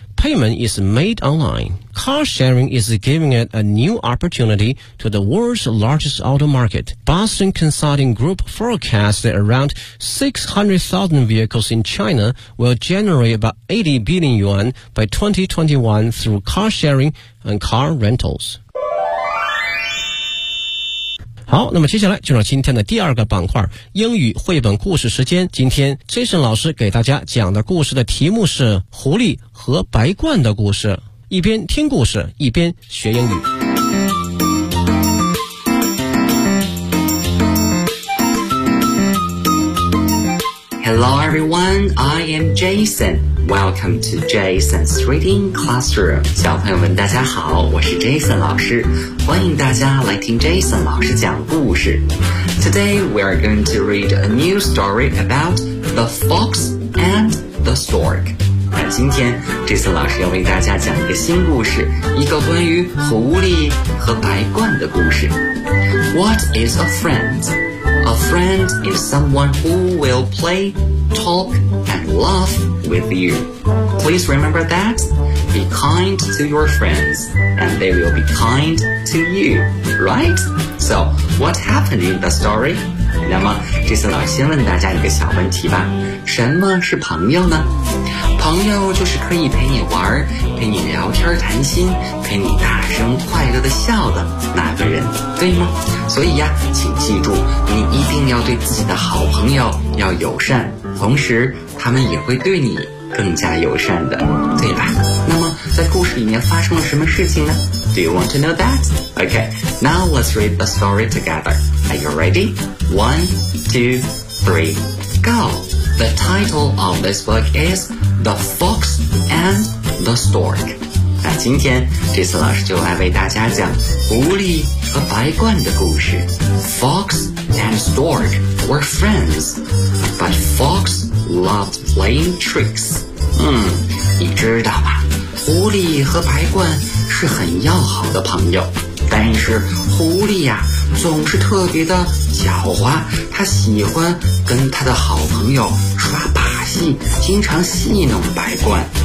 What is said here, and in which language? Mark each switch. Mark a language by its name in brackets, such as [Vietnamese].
[English] Payment is made online. Car sharing is giving it a new opportunity to the world's largest auto market. Boston Consulting Group forecasts that around 600,000 vehicles in China will generate about 80 billion yuan by 2021 through car sharing and car rentals. [Chinese] 好，那么接下来就让今天的第二个板块英语绘本故事时间。今天 Jason 老师给大家讲的故事的题目是狐狸和白鹳的故事，一边听故事一边学英语。 [English] Hello everyone, I am Jason. Welcome to Jason's Reading Classroom. [Chinese] 小朋友们大家好，我是 Jason 老师，欢迎大家来听 Jason 老师讲故事。 [English] Today we are going to read a new story about the fox and the stork. [Chinese] 那今天 Jason 老师要为大家讲一个新故事，一个关于狐狸和白鹳的故事。 [English] What is a friend? A friend is someone who will play, talk, and laugh with you. Please remember that. Be kind to your friends, and they will be kind to you, right? So, what happened in the story? [Chinese] 那么，这次老师先问大家一个小问题吧。什么是朋友呢？朋友就是可以陪你玩，陪你聊天谈心，陪你大声快乐地笑的那个人，对吗？所以呀，请记住，你一定要对自己的好朋友要友善，同时他们也会对你更加友善的，对吧？那么在故事里面发生了什么事情呢？ [English] Do you want to know that? Okay, now let's read the story together. Are you ready? 1, 2, 3, go! The title of this book is... The Fox and the Stork. [Chinese] 那今天这次老师就来为大家讲狐狸和白鹳的故事。 [English] Fox and Stork were friends, but Fox loved playing tricks. [Chinese] 你知道吧，狐狸和白鹳是很要好的朋友，但是狐狸呀，总是特别的狡猾，他喜欢跟他的好朋友耍把戏，经常戏弄白鹳。